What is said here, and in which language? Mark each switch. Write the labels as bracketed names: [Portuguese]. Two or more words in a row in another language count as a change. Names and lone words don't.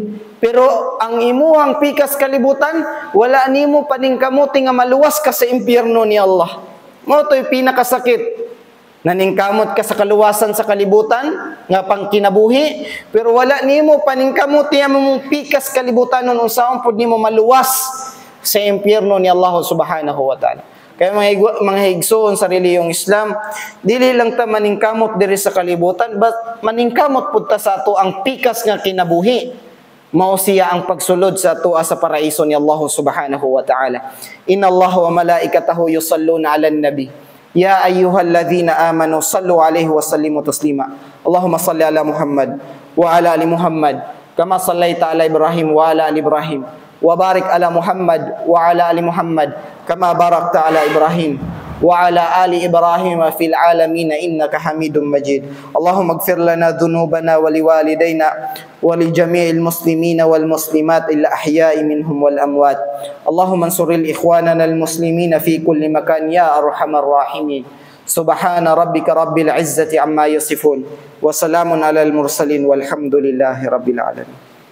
[Cebuano] Pero ang imuhang pikas kalibutan, wala nimo paningkamuti nga maluwas ka sa impyerno ni Allah. Mao to'y pinakasakit. Naningkamot ka sa kaluwasan sa kalibutan nga pang kinabuhi, pero wala nimo paningkamuti ang mong pikas kalibutan nun unsaon pud nimo maluwas sa impyerno ni Allah [Arabic] سبحانه وتعالى. [Cebuano] Kaya mga higsoon sa reliyong Islam, dili lang ta maningkamot diri sa kalibutan, but maningkamot pud ta sa ato ang pikas nga kinabuhi. Mao siya ang pagsulod sa ato sa paraiso ni Allah [Arabic] سبحانه وتعالى. إن الله وملائكته يصلون على النبي يا أيها الذين آمنوا صلوا عليه وسلموا تسليما. اللهم صل على محمد وعلى آل محمد كما صليت على إبراهيم وعلى آل إبراهيم. وبارك على محمد وعلى آل محمد كما باركت على إبراهيم وعلى آل إبراهيم في العالمين إنك حميد مجيد اللهم اغفر لنا ذنوبنا ولوالدينا ولجميع المسلمين والمسلمات الأحياء منهم والأموات اللهم انصر الإخواننا المسلمين في كل مكان يا أرحم الراحمين سبحان ربك رب العزة عما يصفون وسلام على المرسلين والحمد لله رب العالمين.